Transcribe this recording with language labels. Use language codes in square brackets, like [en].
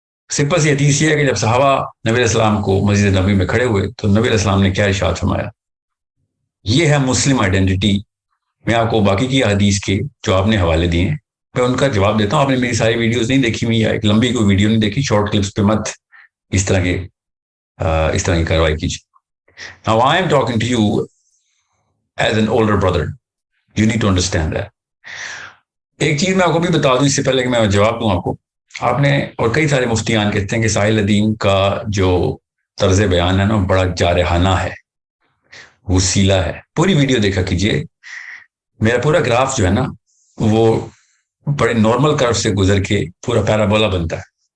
[ur] Simple سی حدیث یہ ہے کہ جب صحابہ نبی علیہ السلام کو مسجد نبی میں کھڑے ہوئے تو نبی علیہ السلام نے کیا ارشاد فرمایا. یہ ہے مسلم آئیڈینٹی. میں آپ کو باقی کی حدیث کے جو آپ نے حوالے دیے ہیں میں ان کا جواب دیتا ہوں. آپ نے میری ساری ویڈیوز نہیں دیکھی ہوئی, یا ایک لمبی کوئی ویڈیو نہیں دیکھی, شارٹ کلپس پہ مت اس طرح کی کارروائی کیجیے. [en] Now I am talking to you as an older brother. You need to understand that. [ur] ایک چیز میں آپ کو بھی بتا دوں اس سے پہلے کہ میں جواب دوں آپ کو. آپ نے, اور کئی سارے مفتیان کہتے ہیں کہ ساحل ادیم کا جو طرز بیان ہے نا بڑا جارحانہ ہے, وسیلہ ہے. پوری ویڈیو دیکھا کیجیے. میرا پورا گراف جو ہے نا وہ بڑے نارمل کرو سے گزر کے پورا پیرابولا بنتا ہے.